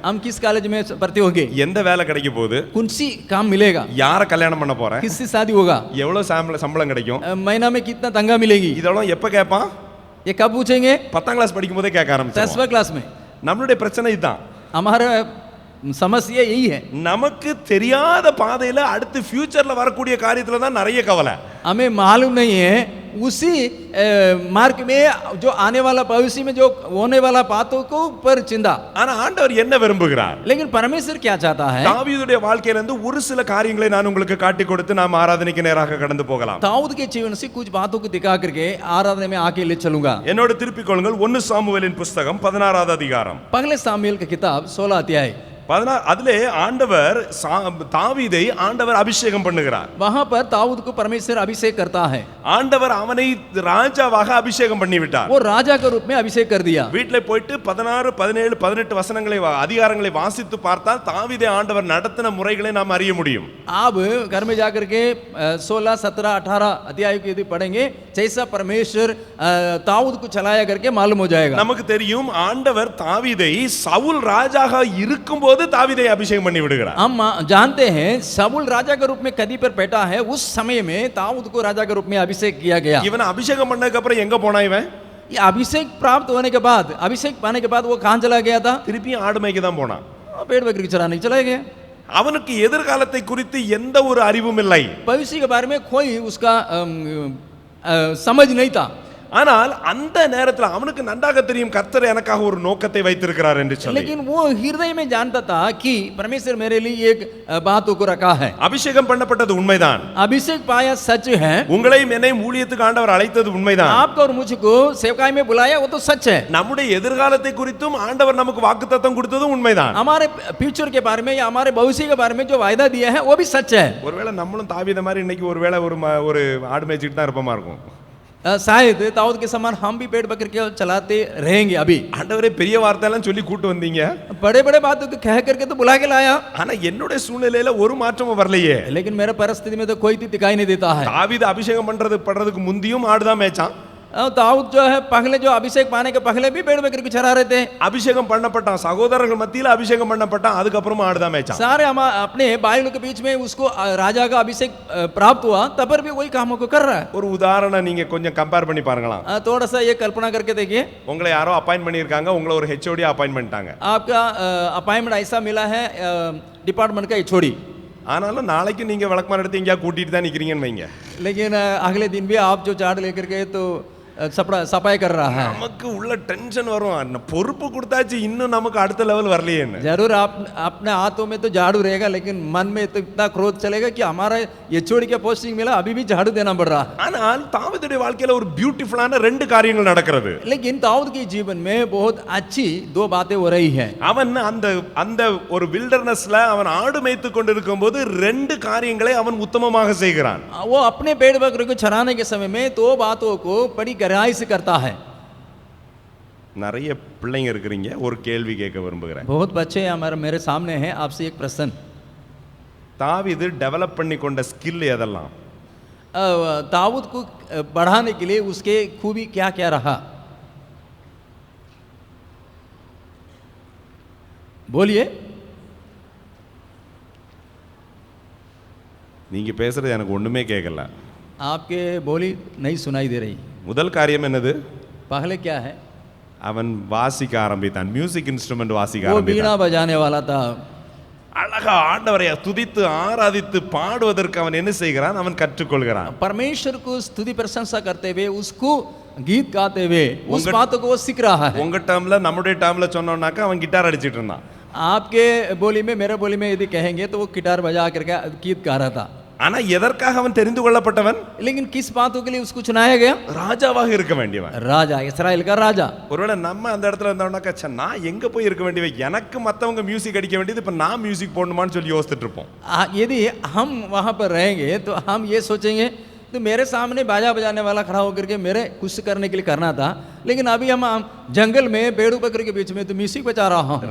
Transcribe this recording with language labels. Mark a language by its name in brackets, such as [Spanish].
[Hindi] हम किस कॉलेज में भर्ती होंगे, [Tamil] எந்த வேலை கிடைக்க போகுது, [Hindi] कौन सी काम मिलेगा, [Tamil] யார கல்யாணம் பண்ண போறேன், [Hindi] किससे शादी होगा, [Tamil] எவ்வளவு சம்பளம் கிடைக்கும், [Hindi] महीना में कितना तनख्वाह मिलेगी, [Tamil] இதெல்லாம் எப்ப கேட்பான்? [Hindi] ये कब पूछेंगे? [Tamil] 10th கிளாஸ் படிக்கும் போதே கேட்க ஆரம்பிச்சான். [Hindi] 10वीं क्लास में। [Tamil] நம்மளுடைய பிரச்சனை இதுதான். [Hindi] हमारा समस्या यही है, [Tamil] நமக்கு தெரியாத பாதையில அடுத்து ஃபியூச்சர்ல வரக்கூடிய காரியத்துல தான் நிறைய கவலை. [Hindi] हमें मालूम नहीं है उसी मार्ग में जो आने वाला भविष्य में जो होने वाला बातों को पर चिंता। [Tamil] ஆனா ஆண்டவர் என்ன விரும்புகிறார்? [Hindi] लेकिन परमेश्वर क्या चाहता है? [Tamil] தாவீதுடைய வாழ்க்கையில இருந்து ஒரு சில காரியங்களை நான் உங்களுக்கு காட்டி கொடுத்து நாம் ஆராதனைக்கு நேராக கடந்து போகலாம். [Hindi] दाऊद के जीवन से कुछ बातों को दिखा करके आराधना में आके ले चलूंगा। [Tamil] என்னோட திருப்பிக் கொள்ளுங்கள் 1 சாமுவேலின் புஸ்தகம் 16வது அதிகாரம். [Hindi] पहले सामुएल की किताब 16 अध्याय [Tamil] 16 அதிலே ஆண்டவர் தாவீதை ஆண்டவர் அபிஷேகம் பண்ணுகிறார். [Hindi] वहां पर दाऊद को परमेश्वर अभिषेक करता है। [Tamil] ஆண்டவர் அவனை ராஜாவாக அபிஷேகம் பண்ணி விட்டார். [Hindi] वो राजा के रूप में अभिषेक कर दिया। [Tamil] வீட்ல போயிட்டு 16 17 18 வசனங்களை அதிகாரங்களை வாசித்து பார்த்தால் தாவீதை ஆண்டவர் நடத்தின முறைகளை நாம் அறிய முடியும். [Hindi] आप घर में जाकर के 16 17 18 अध्याय को यदि पढ़ेंगे जैसा परमेश्वर दाऊद को चलाया करके मालूम हो जाएगा। [Tamil] நமக்கு தெரியும் ஆண்டவர் தாவீதை சவுல் ராஜாக இருக்கும்போது தாவீதை அபிஷேகம் பண்ணி விடுகிறார். [Hindi] हम जानते हैं शाऊल राजा के रूप में गद्दी पर बैठा है, उस समय में दाऊद को राजा के रूप में अभिषेक किया गया। [Tamil] இவன் அபிஷேகம் பண்ணதுக்கு அப்புறம் எங்க போனா இவன்? [Hindi] ये अभिषेक प्राप्त होने के बाद, अभिषेक पाने के बाद वो कहां चला गया था? [Tamil] திருப்பி ஆடு மேய்க்க தான் போனான். [Hindi] पेड़ बकरी चराने चला गया। [Tamil] அவனுக்கு எதிர்காலத்தை குறித்து எந்த ஒரு அறிவும் இல்லை. [Hindi] भविष्य के बारे में कोई उसका समझ नहीं था। [Tamil] ஆனால் அந்த நேரத்தில் அவனுக்கு நன்றாக தெரியும் கர்த்தர் எனக்காக ஒரு நோக்கத்தை வைத்திருக்கிறார் என்று சொல்லி. [Hindi] लेकिन वो हृदय में जानता था कि परमेश्वर मेरे लिए एक बात को रखा है। [Tamil] அபிஷேகம் பண்ணப்பட்டது உண்மைதான். [Hindi] अभिषेक पाया सच है। [Tamil] உங்களையும் என்னையும் ஊழியத்துக்கு ஆண்டவர் அழைத்தது உண்மைதான். [Hindi] आपको और मुझको सेवकाई में बुलाया वो तो सच है। [Tamil] நம்முடைய எதிர்காலத்தை குறித்தும் ஆண்டவர் நமக்கு வாக்குத்தத்தம் கொடுத்ததும் உண்மைதான். [Hindi] हमारे फ्यूचर के बारे में या हमारे भविष्य के बारे में जो वायदा दिया है वो भी सच है। [Tamil] ஒருவேளை நம்மளும் தாவீதை மாதிரி இன்னைக்கு ஒருவேளை ஒரு ஆடு மேய்ச்சிட்டு தான் இருப்போமா இருக்கும். [Hindi] शायद दाऊद के समान हम भी पेड़ बकरी के चलाते रहेंगे। अभी [Tamil] ஆண்டவரே பெரிய வார்த்தையெல்லாம் சொல்லி கூட்டு வந்தீங்க. [Hindi] बड़े बड़े बातों को कह करके तो बुला के लाया, [Tamil] ஆனா என்னுடைய சூழ்நிலையில ஒரு மாற்றமும் வரலையே. [Hindi] लेकिन मेरे परिस्थिति में तो कोई भी दिखाई नहीं देता है। [Tamil] தாவீது அபிஷேகம் பண்றதுக்கு முந்தியும் ஆடுதான் மேய்ச்சான். [Hindi] दाऊद जो है पहले जो अभिषेक पाने के पहले भी पेड़ बकरी को चरा रहे थे। [Tamil] அபிஷேகம் பண்ணப்பட்டான், சகோதரர்கள் மத்தியில அபிஷேகம் பண்ணப்பட்டான், அதுக்கப்புறமா ஆடுதான் மேய்ச்சான். [Hindi] सारे हम अपने भाइयों के बीच में उसको राजा का अभिषेक प्राप्त हुआ, तब पर भी वही कामों को कर रहा है। [Tamil] ஒரு உதாரணம் நீங்க கொஞ்சம் கம்பேர் பண்ணி பாருங்களா. [Hindi] थोड़ा सा ये कल्पना करके देखिए, [Tamil] உங்களை யாரோ அப்பாயின்ட் பண்ணியிருக்காங்க, உங்களை ஒரு ஹெச்ஓடி அப்பாயின்ட் பண்ணிட்டாங்க. [Hindi] आपका अपॉइंटमेंट ऐसा मिला है डिपार्टमेंट का एचओडी, [Tamil] ஆனாலும் நாளைக்கு நீங்க விளக்கமாறு எடுத்து எங்கேயா கூட்டிட்டு தான் நிக்கிறீங்கன்னு வைங்க. [Hindi] लेकिन अगले दिन भी आप जो झाड़ लेकर के तो सफाई कर रहा है। [Tamil] நமக்கு उள்ள टेंशन வரும், பொறுப்பு கொடுத்தாச்சு இன்னும் நமக்கு அடுத்த லெவல் வரலையேன்னு. [Hindi] जरूर आप अपने हाथों में तो झाड़ू रहेगा, लेकिन मन में तो इतना क्रोध चलेगा कि हमारा एचओडी का पोस्टिंग मिला, अभी भी झाड़ू देना पड़ रहा है। [Tamil] ஆனால் தாவீதுடைய வாழ்க்கையில ஒரு பியூட்டிஃபுல்லான ரெண்டு காரியங்கள் நடக்கிறது. [Hindi] लेकिन दाऊद के जीवन में बहुत अच्छी दो बातें हो रही है। [Tamil] அவன் அந்த ஒரு வில்டர்னஸ்ல அவன் ஆடு மேய்த்து கொண்டிருக்கும்போது ரெண்டு காரியங்களை அவன் உத்தமமாக செய்கிறான். [Hindi] वो अपने पेड़ बकरी को चराने के समय में दो बातों को बड़ी गहराई से करता है। [Tamil] நிறைய பிள்ளைங்க இருக்கிறீங்க, ஒரு கேள்வி கேட்க விரும்புகிறேன். [Hindi] बहुत बच्चे हमारे मेरे सामने हैं, आपसे एक प्रश्न। [Tamil] தாவீது டெவலப் பண்ணி கொண்ட ஸ்கில் எதெல்லாம்? [Hindi] दाऊद को बढ़ाने के लिए उसके खूबी क्या क्या रहा, बोलिए। [Tamil] நீங்க பேசுறது எனக்கு ஒண்ணுமே கேட்கல. [Hindi] आपके बोली नहीं सुनाई दे रही। [Tamil] முதல் காரியம் என்னது? [Hindi] पहले क्या है? [Tamil] அவன் வாசிக்க ஆரம்பித்தான், மியூசிக் இன்ஸ்ட்ருமெண்ட் வாசிக்க [Hindi] वो बीना [Tamil] ஆரம்பித்தான். [Hindi] बजाने वाला था। [Tamil] அழகா ஆண்டவரை துதித்து ஆராதித்து பாடுவதற்கு அவன் என்ன செய்கிறான்? அவன் கற்றுக்கொள்கிறான். [Hindi] परमेश्वर को स्तुति प्रशंसा करते हुए, उसको गीत गाते हुए उस बातों को वो सीख रहा है। [Tamil] உங்க டேர்ம்ல நம்முடைய டேர்ம்ல சொன்னோம்னாக்க அவன் கிட்டார் அடிச்சிட்டு இருந்தான். [Hindi] आपके बोली में मेरे बोली में यदि कहेंगे तो वो गिटार बजा करके गीत गा रहा था। [Tamil] ஆனா எதற்காக அவன் தெரிந்து கொள்ளப்பட்டவன்? [Hindi] लेकिन किस बातों के लिए उसको चुनाया गया? [Tamil] ராஜாவாக இருக்க வேண்டியவன். [Hindi] राजा, इस्राएल का राजा। [Tamil] ஒருவேளை நம்ம அந்த இடத்துல இருந்தோம்னாக்க நான் எங்க போய் இருக்க வேண்டியவன், எனக்கு மத்தவங்க மியூசிக் அடிக்க வேண்டியது, இப்ப நான் மியூசிக் போடணுமான்னு சொல்லி யோசிச்சுட்டு இருப்போம். [Hindi] यदि हम वहां पर रहेंगे तो हम ये सोचेंगे तो मेरे सामने बाजा बजाने वाला खड़ा होकर के मेरे कुछ करने के लिए करना था, लेकिन अभी हम जंगल में भेड़ू बकरी के बीच में तो म्यूजिक बजा रहा हूं।